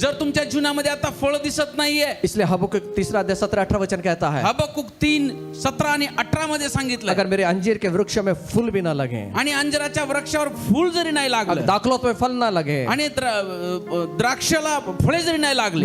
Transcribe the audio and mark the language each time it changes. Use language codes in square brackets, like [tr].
[mr] जर तुमच्या जीवनामध्ये आता फळ दिसत नाहीये, [hi] इसलिए हबक्कुक 3:17-18 वचन कहता है, [mr] हबक्कुक 3:17 आणि 18 मध्ये सांगितलं. [hi] अगर मेरे अंजीर के वृक्ष में फूल भी ना लगे, [mr] आणि अंजराच्या वृक्षावर फूल जरी नाही [hi] अगर [mr] लागलं, [hi] दाखलों में फल ना लगे, [mr] आणि द्राक्षाला फळे जरी नाही लागले,